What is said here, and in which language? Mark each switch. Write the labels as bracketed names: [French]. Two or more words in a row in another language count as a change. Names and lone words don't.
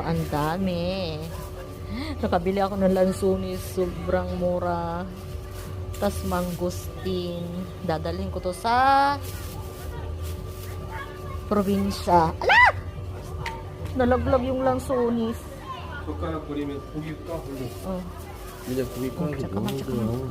[Filipino] Ang dami. Nakabili ako ng lansonis. Sobrang mura. Tas mangustin. Dadalhin ko to sa probinsya. Ala! Nalaglag yung lansonis. [Korean] 젓가락 버리면 고기 까 올려. Oh. 이제 고기 까는 게 잠깐만, 너무 잠깐만. 좋아.